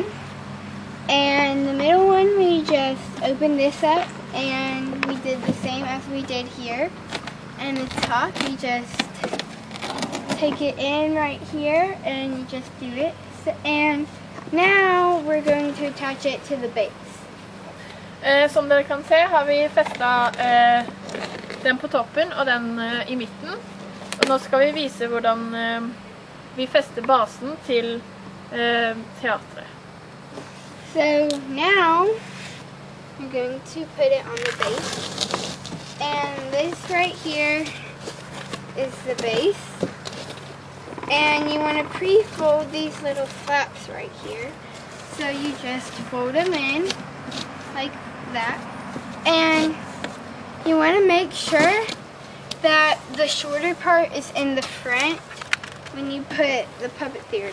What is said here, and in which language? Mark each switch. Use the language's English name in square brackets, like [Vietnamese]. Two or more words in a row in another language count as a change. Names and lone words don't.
[English] And the middle one, we just opened this up and we did the same as we did here. And the top, we just take it in right here and you just do it. So, and now we're going to attach it to the base. [Norwegian] Som dere kan se har vi festet den på toppen og den i midten. Og nå skal vi vise hvordan vi fester basen til teatret. [English] So now I'm going to put it on the base, and this right here is the base, and you want to pre-fold these little flaps right here. So you just fold them in like that, and you want to make sure that the shorter part is in the front when you put the puppet theater.